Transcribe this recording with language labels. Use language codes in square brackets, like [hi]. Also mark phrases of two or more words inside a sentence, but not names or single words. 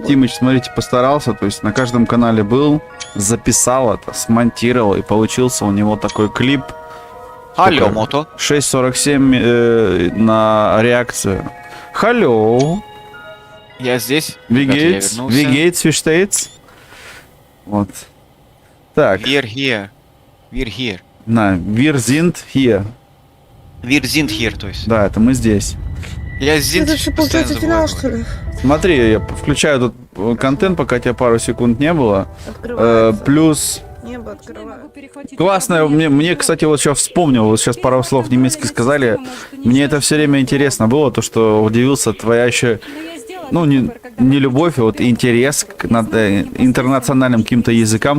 [ru] Тимыч, смотрите, постарался, то есть на каждом канале был, записал это, смонтировал, и получился у него такой клип Алло, Сколько? мото. 6.47 на реакцию. Hello. Я здесь. [de] Wie [ru] Ребята, я [de] geht's? [ru] вернулся. [de] Wie geht's? Wie steht's? [ru] Вот. Так, [en] We're here. We're here. [ru] на, [de] wir sind hier. Wir sind here, [ru] то есть. Да, это мы здесь. Я Это sind же постоянно получается забываю финал, что говорить. ли? Смотри, я включаю тут контент, пока тебя пару секунд не было. Открывается. Плюс Небо открывается. классно, мне, кстати, вот сейчас вспомнил, вот сейчас пару слов немецких сказали. Мне это все время интересно было, то, что удивился твоя еще, ну, не любовь, а вот интерес к интернациональным каким-то языкам.